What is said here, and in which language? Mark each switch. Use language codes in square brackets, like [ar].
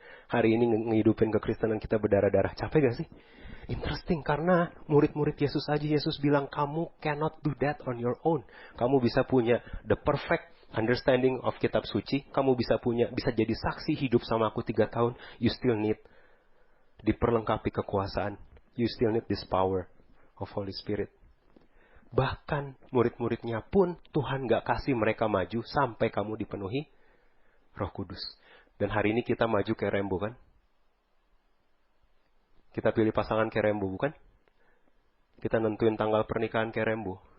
[id] Hari ini ngehidupin kekristenan kita berdarah-darah. Capek gak sih? Interesting, karena murid-murid Yesus aja, Yesus bilang, kamu [en] cannot do that on your own. [id] Kamu bisa punya [en] the perfect understanding of [id] kitab suci. Kamu bisa jadi saksi hidup sama aku 3 tahun. [en] You still need [id] diperlengkapi kekuasaan. [en] You still need this power of Holy Spirit. [id] Bahkan murid-muridnya pun Tuhan gak kasih mereka maju sampai kamu dipenuhi Roh Kudus. Dan hari ini kita maju kayak Rembo kan? Kita pilih pasangan kayak Rembo bukan? Kita nentuin tanggal pernikahan kayak Rembo.